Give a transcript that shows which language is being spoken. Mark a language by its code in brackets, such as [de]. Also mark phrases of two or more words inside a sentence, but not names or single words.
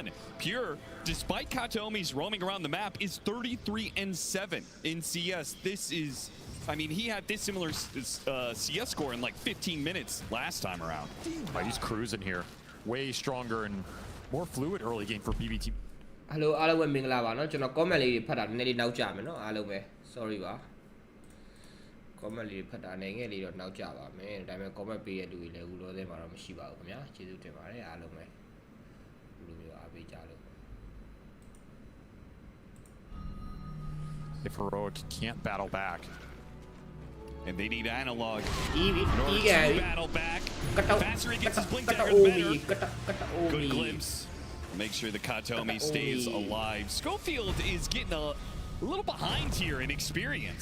[en] Pure, despite Kataomi's roaming around the map, is 33-7 in CS. This is, I mean, he had this similar CS score in like 15 minutes last time around. Oh, he's cruising here. Way stronger and more fluid early game for BB team. Hello, [my] အားလုံးပဲမင်္ဂလာပါเนาะကျွန်တော် comment လေးဖတ်တာနည်းနည်းလေးနောက်ကျမယ်เนาะအားလုံးပဲ sorry ပါ comment လေးဖတ်တာနည်းငယ်လေးတော့နောက်ကျပါမယ်ဒါပေမဲ့ comment ပေးရတဲ့လူတွေလည်းအခုလောဆယ်မှာတော့မရှိပါဘူးခင်ဗျာကျေးဇူးတင်ပါတယ်အားလုံးပဲလူမျိုးအားပေးကြလို့ [en] If Heroic can't battle back, and they need Analog to battle back. Faster he gets his blink dagger, better. Good glimpse. Make sure the Kataomi stays alive. Schofield is getting a little behind here in experience.